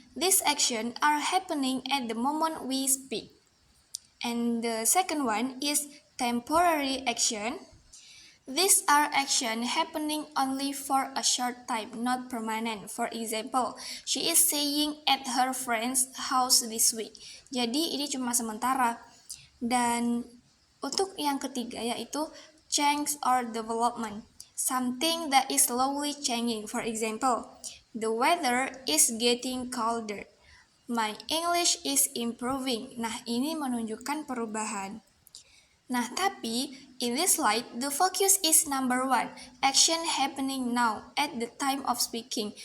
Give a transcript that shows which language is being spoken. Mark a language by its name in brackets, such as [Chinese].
[English] These actions are happening at the moment we speak. And the second one is temporary action. These are actions happening only for a short time, not permanent. For example, she is staying at her friend's house this week. [Indonesian] Jadi ini cuma sementara. Dan untuk yang ketiga yaitu [English] change or development. Something that is slowly changing. For example, the weather is getting colder. My English is improving. [Indonesian] Nah, ini menunjukkan perubahan. Nah, tapi [English] in this slide, the focus is number one, action happening now at the time of speaking.